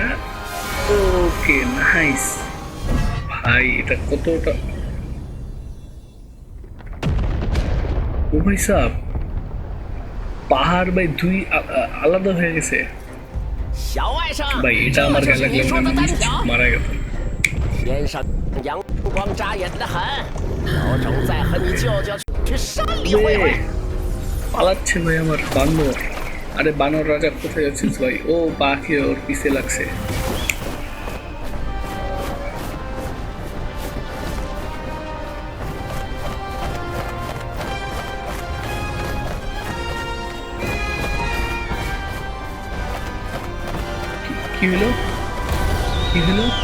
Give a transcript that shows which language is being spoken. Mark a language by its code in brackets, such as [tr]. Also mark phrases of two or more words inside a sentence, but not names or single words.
[bn] ওকে নাইস ভাই, এটা কতটা ও ভাই সাহেব, পাহাড় ভাই দুই আলাদা হয়ে গেছে [zh] 小外甥， [bn] ভাই। এটা আমার [zh] 这 [bn] গায়ে [zh] 就是你 [bn] লাগলে [zh] 说的 [bn] আমি [zh] 单挑。 [bn] মারা গেতাম। [zh] 天上阳光扎眼的很，老周再和你舅舅去山里会会。 [bn] পালাচ্ছে ভাই আমার বানর। আরে বানর রাজা কোথায় যাচ্ছিস ভাই? ও পাখি ওর পিছে লাগছে। কি হলো কি হলো?